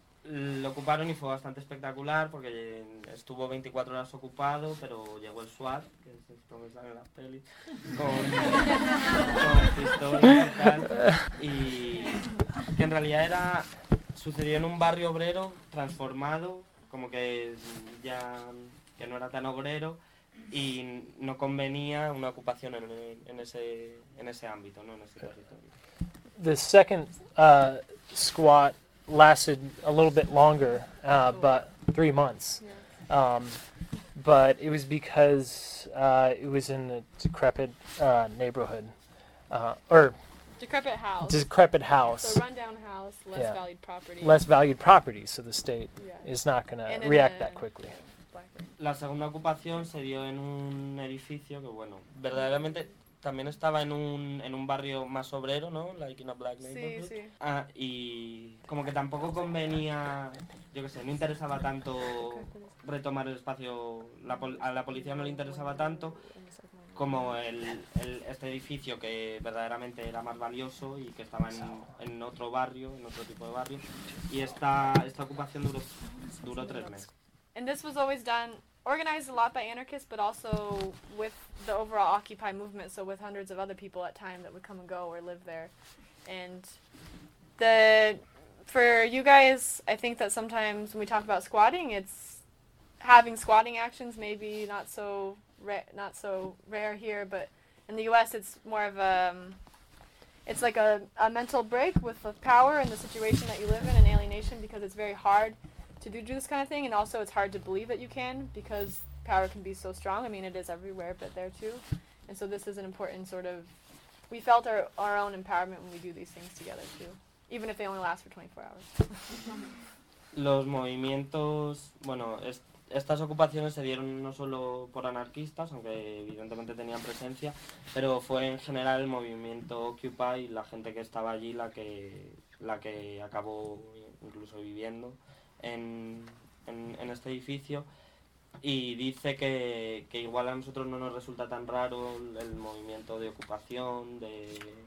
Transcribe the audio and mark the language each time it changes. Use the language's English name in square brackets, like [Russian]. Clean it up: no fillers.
[Spanish] Lo ocuparon y fue bastante espectacular porque estuvo 24 horas ocupado, pero llegó el SWAT, que es esto que sale en las pelis, con pistola y tal, y que en realidad era, sucedió en un barrio obrero transformado, como que ya que no era tan obrero y no convenía una ocupación en ese ámbito, ¿no? En ese territorio. [English] The second SWAT lasted a little bit longer, but 3 months. Yeah. But it was because it was in a decrepit neighborhood. Decrepit house. So rundown house, less yeah. valued property. Less valued property, so the state yeah. is not going to react that quickly. [Spanish] La segunda ocupación se dio en un edificio que, bueno, verdaderamente también estaba en un barrio más obrero, ¿no? [English] Like in a black neighborhood. [Spanish] Sí, sí. Ah, y como que tampoco convenía, yo qué sé, no interesaba tanto retomar el espacio, a la policía no le interesaba tanto como este edificio que verdaderamente era más valioso y que estaba en otro barrio, en otro tipo de barrio. Y esta ocupación duró 3 meses. [English] And this was always done, organized a lot by anarchists, but also with the overall Occupy movement, so with hundreds of other people at time that would come and go or live there. And the for you guys, I think that sometimes when we talk about squatting, it's having squatting actions, maybe not so rare here, but in the U.S. it's more of it's like a mental break with the power and the situation that you live in, and alienation, because it's very hard to do this kind of thing, and also it's hard to believe that you can, because power can be so strong. I mean, it is everywhere, but there too. And so this is an important sort of, we felt our own empowerment when we do these things together too, even if they only last for 24 hours. [Spanish] Los movimientos, bueno, estas ocupaciones se dieron no solo por anarquistas, aunque evidentemente tenían presencia, pero fue en general el movimiento Occupy, la gente que estaba allí, la que acabó incluso viviendo en este edificio, y dice que igual a nosotros no nos resulta tan raro el movimiento de ocupación de